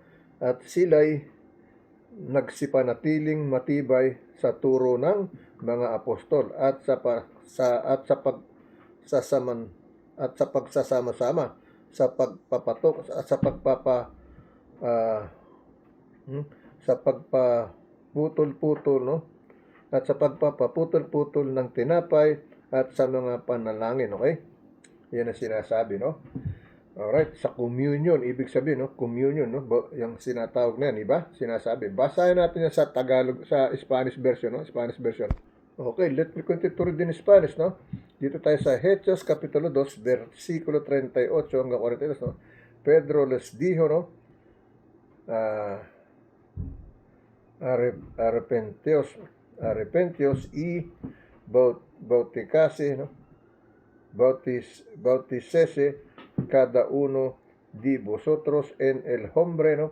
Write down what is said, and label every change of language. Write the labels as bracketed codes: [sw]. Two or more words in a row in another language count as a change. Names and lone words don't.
[tl] At sila'y nagsipanatiling matibay sa turo ng mga apostol at sa pagsasama-sama sa pagpapatok at sa pagpaputol-putol, no? At sa pagpapaputol-putol ng tinapay at sa mga panalangin, okay? Yan ang sinasabi, no? Alright, sa communion, ibig sabihin, no? Communion, no? Yung sinatawag na yan, iba? Sinasabi. Basahin natin yan sa Tagalog, sa [en] Spanish version, [tl] no? [en] Spanish version. Okay, let me continue to read in Spanish, no? [tl] Dito tayo sa Hechos, Kapitulo 2, versikulo 38 hanggang 42, no? [es] Pedro les dijo, no? Arrepentios y bauticase, no? Bauticese cada uno de vosotros en el nombre, no?